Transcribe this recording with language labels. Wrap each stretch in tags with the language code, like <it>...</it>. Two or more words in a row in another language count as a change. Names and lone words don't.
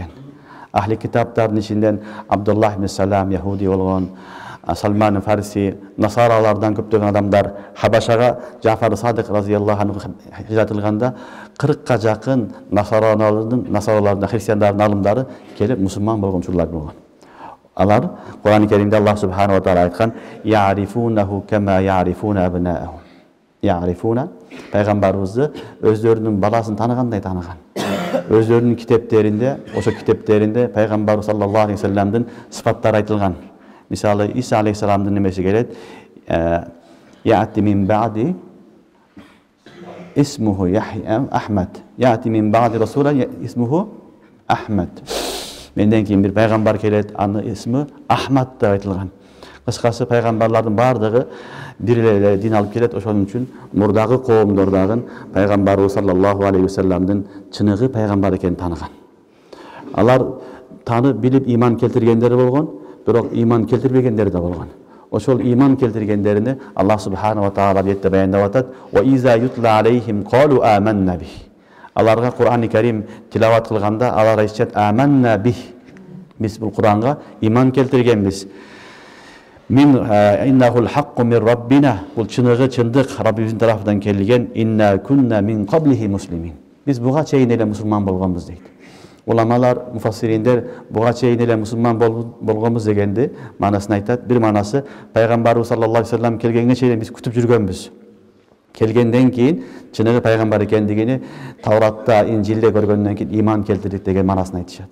<ky>Ахли китаптардын ичинден Абдуллах ибн Салам яхуди болгон, Салман Фарси, насаралардан көптөгөн адамдар Хабашага Жафар Садык</ky> <ar>رضي الله عنه</ar> <ky>хижрат кылганда 40ка жакын насаралардын, христиандардын алымдары келип мусулман болгон учурлар болгон. Алар Кур'ан-ы Керимде Аллах</ky> <ar>سبحانه وتعالى</ar> <ky>айткан:</ky> <ar>"يعرفونه كما يعرفون أبناءهم."</ar> <ky>Я'рифуна пайгамбарыбызды өздөрүнүн баласын таныгандай таныган. Өздөрүнүн китептеринде, ошо китептеринде пайгамбар</ky> <ar>صلى الله عليه وسلم</ar> <ky>сыфаттары айтылган. Мисалы Иса алейхиссаламдын немеси келет:</ky> <ar>"يأتي من بعدي اسمه يحيى أحمد." يأتي من بعد رسولا اسمه أحمد.</ar> <ky>Менден кийин бир пайгамбар келет, анын исми Ахмад деп айтылган. Кыскасы пайгамбарлардын бардыгы бир эле дин алып келет. Ошон үчүн мурдагы коомдордагы пайгамбарыбыз</ky> <ar>صلى الله عليه وسلم</ar> <ky>чыныгы пайгамбар экенин таныган. Алар таанып билип иман келтиргендер болгон, бирок иман келтирбегендер да болгон. Ошол иман келтиргендерини Аллах</ky> <ar>سبحانه وتعالى</ar> <ky>аятта баяндап атат:</ky> <ar>"وإذا يتلى عليهم قالوا آمنا به."</ar> <ky>Аларга Кур'ан-ы Керим тилават кылганда алар айтышат:</ky> <ar>"آمنا به."</ar> <ky>Биз бул Кур'анга иман келтиргенбиз.</ky> <ar>من إنه الحق من ربنا.</ar> <ky>Бул чыныгы чындык Раббибиздин тарафынан келген.</ky> <ar>إنا كنا من قبله مسلمين.</ar> <ky>Биз буга чейин эле мусулман болгонбуз дейт. Уламалар, муфассириндер буга чейин эле мусулман болгонбуз дегенди манасын айтат. Бир манасы пайгамбарыбыз</ky> <ar>صلى الله عليه وسلم</ar> <ky>келгенге чейин биз күтүп жүргөнбүз. Келгенден кийин чыныгы пайгамбар экендигини Тавратта, Инжилде көргөндөн кийин иман келтирдик деген манасын айтышат.</ky>